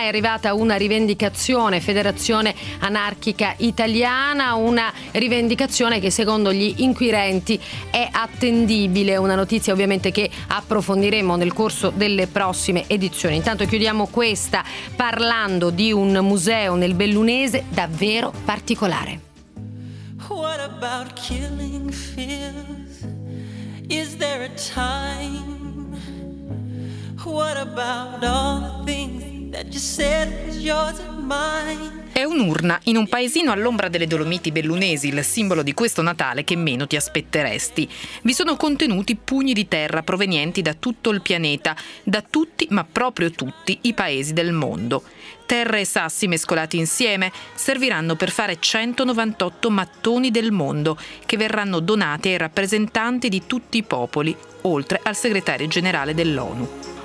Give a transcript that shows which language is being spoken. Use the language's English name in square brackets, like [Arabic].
[Italian] È arrivata una rivendicazione, Federazione Anarchica Italiana, una rivendicazione che secondo gli inquirenti è attendibile. Una notizia ovviamente che approfondiremo nel corso delle prossime edizioni. Intanto chiudiamo questa parlando di un museo nel bellunese davvero particolare. [English] What about killing fields? Is there a time? What about all the things that you said is yours and mine? [Italian] È un'urna in un paesino all'ombra delle Dolomiti bellunesi, il simbolo di questo Natale che meno ti aspetteresti. Vi sono contenuti pugni di terra provenienti da tutto il pianeta, da tutti, ma proprio tutti, i paesi del mondo. Terra e sassi mescolati insieme serviranno per fare 198 mattoni del mondo che verranno donati ai rappresentanti di tutti i popoli, oltre al segretario generale dell'ONU.